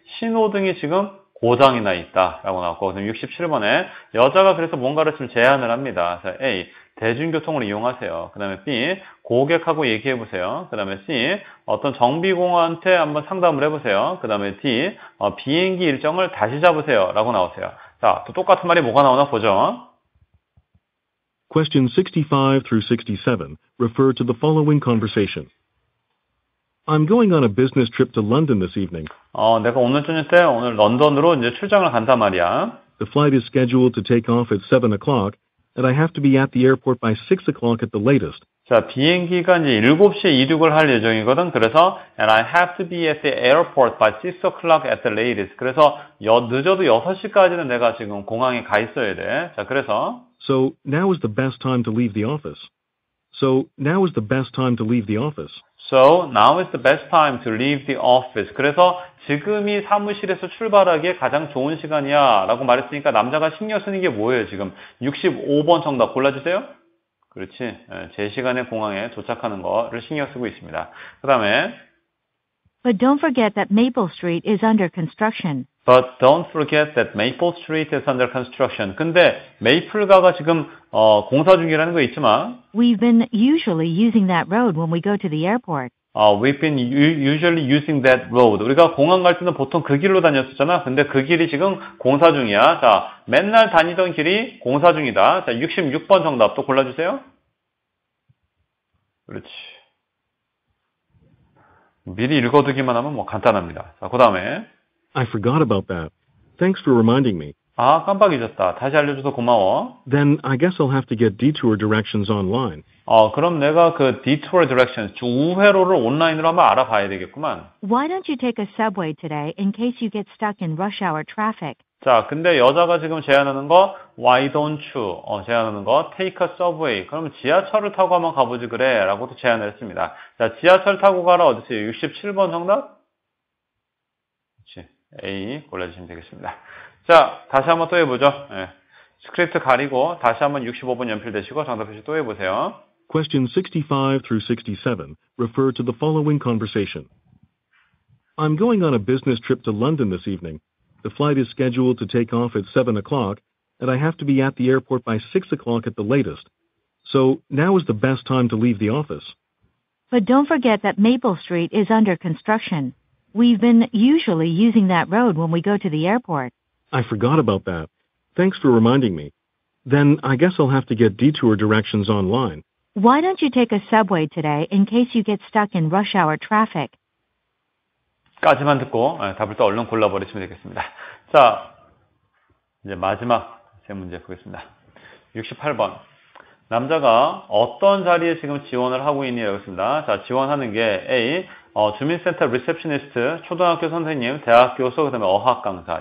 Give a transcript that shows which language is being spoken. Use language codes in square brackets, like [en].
[ko] 신호등이 지금 고장이 나 있다. 라고 나왔고, 그다음 67번에 여자가 그래서 뭔가를 지금 제안을 합니다. 자, A. 대중교통을 이용하세요. 그 다음에 B. 고객하고 얘기해보세요. 그 다음에 C. 어떤 정비공한테 한번 상담을 해보세요. 그 다음에 D. 비행기 일정을 다시 잡으세요. 라고 나오세요. 자, 또 똑같은 말이 뭐가 나오나 보죠. [en] Question 65 through 67 refer to the following conversation. I'm going on a business trip to London this evening. [ko] 내가 오늘 저녁 때 오늘 런던으로 이제 출장을 간단 말이야. [en] The flight is scheduled to take off at 7 o'clock, and I have to be at the airport by 6 o'clock at the latest. [ko] 자, 비행기가 이제 7시에 이륙을 할 예정이거든. [en] 그래서 and I have to be at the airport by 6 o'clock at the latest. [ko] 그래서 늦어도 6시까지는 내가 지금 공항에 가 있어야 돼. 자, 그래서 [en] So now is the best time to leave the office. So now is the best time to leave the office. So now is the best time to leave the office. [ko] 그래서 지금이 사무실에서 출발하기에 가장 좋은 시간이야 라고 말했으니까 남자가 신경 쓰는 게 뭐예요 지금? 65번 정답 골라주세요. 그렇지. 제 시간에 공항에 도착하는 거를 신경 쓰고 있습니다. 그 다음에 [en] But don't forget that Maple Street is under construction. But don't forget that Maple Street is under construction. [ko] 근데 메이플가가 지금 공사 중이라는 거 잊지 마. [en] We've been usually using that road when we go to the airport. We've been usually using that road. [ko] 우리가 공항 갈 때는 보통 그 길로 다녔었잖아. 근데 그 길이 지금 공사 중이야. 자, 맨날 다니던 길이 공사 중이다. 자, 66번 정답 또 골라주세요. 그렇지. 미리 읽어두기만 하면 뭐 간단합니다. 자, 그 다음에 [en] I forgot about that. Thanks for reminding me. [ko] 깜빡 잊었다. 다시 알려줘서 고마워. [en] Then I guess I'll have to get detour directions online. [ko] 그럼 내가 그 [en] detour directions, [ko] 우회로를 온라인으로 한번 알아봐야 되겠구만. [en] Why don't you take a subway today in case you get stuck in rush hour traffic? [ko] 자, 근데 여자가 지금 제안하는 거 [en] why don't you? [ko] 제안하는 거 [en] take a subway. [ko] 그러면 지하철을 타고 한번 가보지 그래. 라고도 제안을 했습니다. 자, 지하철 타고 가라 어디세요? 67번 정답? 그렇지. A 골라주시면 되겠습니다. 자, 다시 한번 또 해보죠. 스크립트 가리고 다시 한번 65번 연필되시고 정답 표시 또 해보세요. [en] Question 65 through 67 refer to the following conversation. I'm going on a business trip to London this evening. The flight is scheduled to take off at 7 o'clock, and I have to be at the airport by 6 o'clock at the latest. So now is the best time to leave the office. But don't forget that Maple Street is under construction. We've been usually using that road when we go to the airport. I forgot about that. Thanks for reminding me. Then I guess I'll have to get detour directions online. Why don't you take a subway today in case you get stuck in rush hour traffic? [ko] 까지만 듣고 답을 또 얼른 골라버리시면 되겠습니다. 자, 이제 마지막 세 문제 보겠습니다. 68번. 남자가 어떤 자리에 지금 지원을 하고 있니라고 했습니다. 자, 지원하는 게 A. 주민센터 리셉셔니스트, 초등학교 선생님, 대학 교수, 그 다음에 어학 강사.